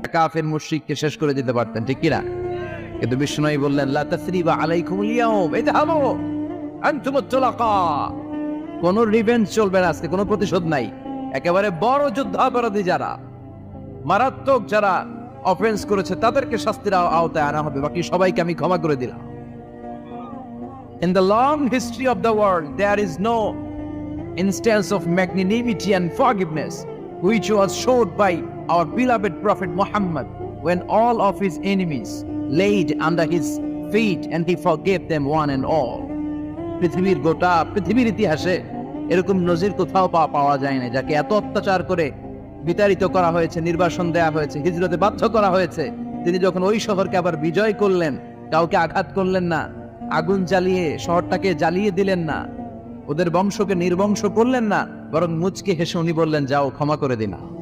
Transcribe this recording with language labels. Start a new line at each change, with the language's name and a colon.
Bangla: কাফের মুশরিককে শেষ করে দিতে পারতেন, ঠিক কিনা? কিন্তু বিশ্বনবী বললেন,
Arabic: লা তাসরিবা আলাইকুমুল ইয়াউম ইযহাবু আনতুমুত তুলাকা,
Bangla: কোনো রিভেঞ্জ চলবে না আজকে, কোনো প্রতিশোধ নাই। একেবারে বড় যুদ্ধাপরাধী যারা, মারাত্মক যারা অফেন্স করেছে, তাদেরকে শাস্তির আওতায় আনা হবে, বাকি সবাইকে আমি ক্ষমা করে দিলাম।
English: In the long history of the world, there is no instance of magnanimity and forgiveness which was showed by our beloved Prophet Muhammad when all of his enemies laid under his feet and he forgave them one and all.
Bangla: পৃথিবীর গোটা পৃথিবীর ইতিহাসে এরকম নজির কোথাও পাওয়া যায় না, যাকে এত অত্যাচার করে বিতাড়িত করা হয়েছে, নির্বাসন দেয়া হয়েছে, হিজরতে বাধ্য করা হয়েছে। তিনি যখন ওই শহরকে আবার বিজয় করলেন, কাউকে আঘাত করলেন না, আগুন জ্বালিয়ে শহরটাকে জ্বালিয়ে দিলেন না, ওদের বংশকে নির্বংশ করলেন না, বরং মুচকে হেসে উনি বললেন, যাও ক্ষমা করে দিনা।